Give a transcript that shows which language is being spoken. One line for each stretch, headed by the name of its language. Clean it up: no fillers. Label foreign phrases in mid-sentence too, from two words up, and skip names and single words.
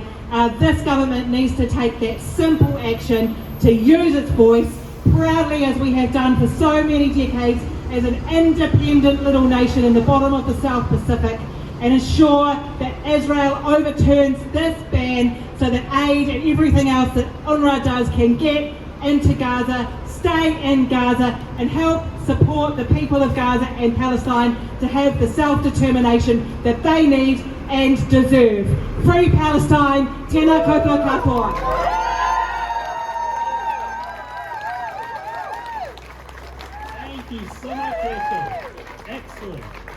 English: This government needs to take that simple action to use its voice proudly, as we have done for so many decades, as an independent little nation in the bottom of the South Pacific, and ensure that Israel overturns this ban so that aid and everything else that UNRWA does can get into Gaza, stay in Gaza, and help support the people of Gaza and Palestine to have the self-determination that they need and deserve. Free Palestine,
Māori: tēnā koutou katoa.
English: Thank you so much, Rachel. Excellent.